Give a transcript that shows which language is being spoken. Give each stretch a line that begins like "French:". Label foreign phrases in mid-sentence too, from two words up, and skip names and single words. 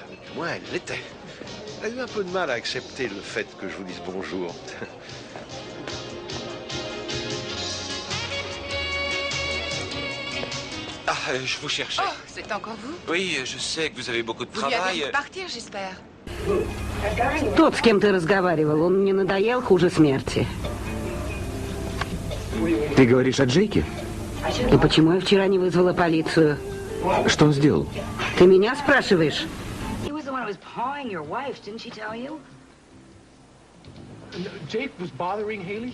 French: Du moins, elle l'était. Elle a eu un peu de mal à accepter le fait que je vous dise bonjour. Ah, je vous cherchais. Oh, c'est encore vous? Oui, je sais que vous avez beaucoup de Vous lui travail. avez fait partir, j'espère.
Russian: Тот, с кем ты разговаривал, он мне надоел хуже смерти. Ты говоришь о Джейке? И почему я вчера не вызвала полицию? Что он сделал? Ты меня спрашиваешь?
English: He was the one who was pawing your wife, didn't she tell you? Jake was bothering Haley?